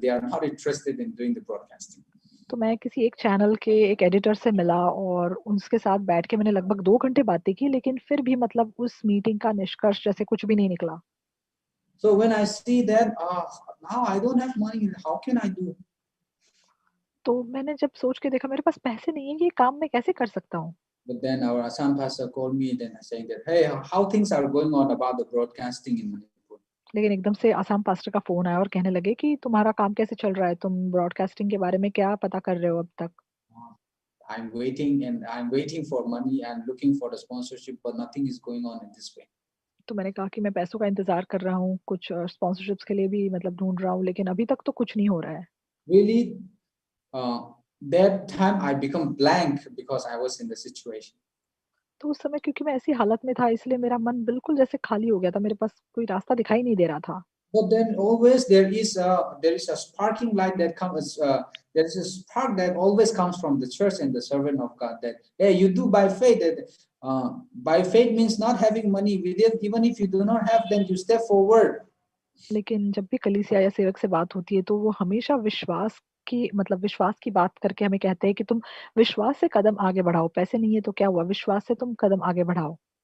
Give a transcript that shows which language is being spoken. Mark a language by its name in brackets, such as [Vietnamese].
[English] They are not interested in doing the broadcasting. [Hindi] तो मैं किसी एक चैनल के एक एडिटर से मिला और उसके साथ बैठ के मैंने लगभग 2 घंटे बातें की, लेकिन फिर भी मतलब उस मीटिंग का निष्कर्ष जैसे कुछ भी नहीं निकला। [English] So when I see that, now I don't have money, how can I do? [Hindi] तो मैंने जब सोच के देखा मेरे पास पैसे नहीं है, ये काम मैं कैसे कर सकता हूँ? [English] But then our Assam pastor called me, then saying that, hey, how things are going on about the broadcasting in Manipur? [Hindi] लेकिन एकदम से आसाम पास्टर का फोन आया और कहने लगे कि तुम्हारा काम कैसे चल रहा है, तुम ब्रॉडकास्टिंग के बारे में क्या पता कर रहे हो अब तक? [English] I'm waiting for money and looking for the sponsorship, but nothing is going on in this way. [Hindi] तो मैंने कहा कि मैं पैसों का इंतजार कर रहा हूँ, कुछ स्पॉन्सरशिप्स के लिए भी मतलब ढूंढ रहा हूँ, लेकिन अभी तक तो कुछ नहीं हो रहा है। [English] Really, that time I become blank because I was in the situation. [Hindi] तो उस समय क्योंकि मैं ऐसी हालत में था इसलिए मेरा मन बिल्कुल जैसे खाली हो गया था, मेरे पास कोई रास्ता दिखाई नहीं दे रहा था। [English] But then always there is a sparking light that comes. There is a spark that always comes from the church and the servant of God. That hey, you do by faith. That by faith means not having money. Even if you do not have, then you step forward. [Hindi] लेकिन जब भी कलीसिया या सेवक से बात होती है तो वो हमेशा विश्वास की बात करके हमें कहते हैं कि तुम विश्वास से कदम आगे बढ़ाओ, पैसे नहीं है तो क्या हुआ, विश्वास से तुम कदम आगे बढ़ाओ।